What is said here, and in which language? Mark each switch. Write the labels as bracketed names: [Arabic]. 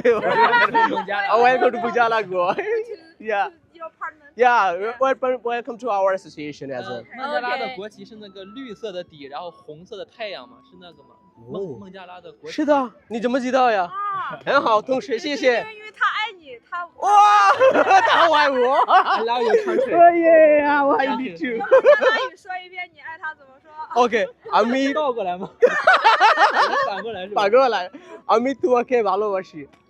[English] Welcome to 孟加拉国。 Yeah. Your partner. Yeah, welcome to our association as well. [Chinese] 孟加拉的国旗是那个绿色的底，然后红色的太阳嘛，是那个吗？孟加拉的国旗。是的，你怎么知道呀？啊，很好，同学，谢谢。因为他爱你，他哇，他爱我。 [English] I love your country。 [Chinese] 耶啊，我爱你 too。用孟加拉语说一遍，你爱他怎么说 [Bangla] OK，আমি [Chinese] 倒过来吗？反过来是吧？反过来， [Bangla] আমি তোমাকে ভালোবাসি।